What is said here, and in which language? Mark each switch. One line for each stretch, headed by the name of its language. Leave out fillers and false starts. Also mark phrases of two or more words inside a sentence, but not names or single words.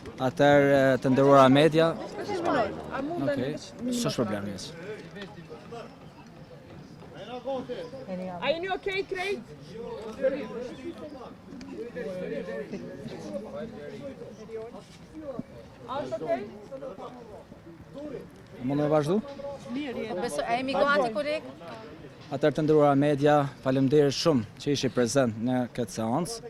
Albanian: Atëherë të nderuara media. Okej, s'është problem jes.
English: Are you okay, Craig? Okay?
Albanian: Mund të vazhdu? A jemi gati, koleg? Atëherë të nderuara media, faleminderit shumë që ishi prezent në këtë seancë.